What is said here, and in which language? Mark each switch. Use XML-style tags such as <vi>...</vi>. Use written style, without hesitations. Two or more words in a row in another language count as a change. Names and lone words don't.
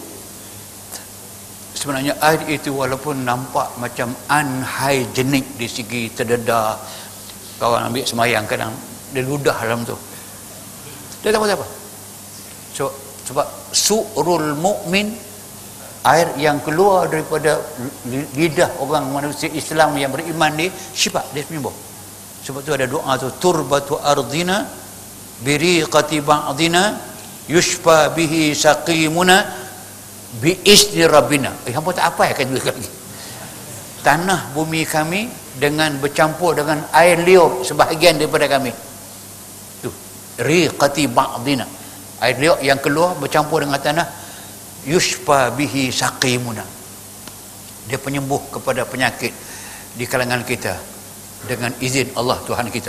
<ms>Sebenarnya air itu walaupun nampak macam unhygienic di segi terdedah, kawan ambil semayang kadang dia ludah dalam tu, dia tak apa-apa. Sebab</ms> <ar>سؤر المؤمن,</ar> <ms>air yang keluar daripada lidah orang manusia Islam yang beriman ni, syifa, dia penyembuh. Sebab tu ada doa tu,</ms> <ar>تربة أرضنا بريقة بعضنا يشفى به سقيمنا بإذن ربنا.</ar> <ms>Hampa tak apa kan juga lagi. Tanah bumi kami dengan bercampur dengan air liur sebahagian daripada kami. Tu</ms> <ar>ريقة بعضنا,</ar> <ms>air liur yang keluar bercampur dengan tanah,</ms> <ar>يشفى به سقيمنا,</ar> <ms>dia penyembuh kepada penyakit di kalangan kita dengan izin Allah Tuhan kita.</ms>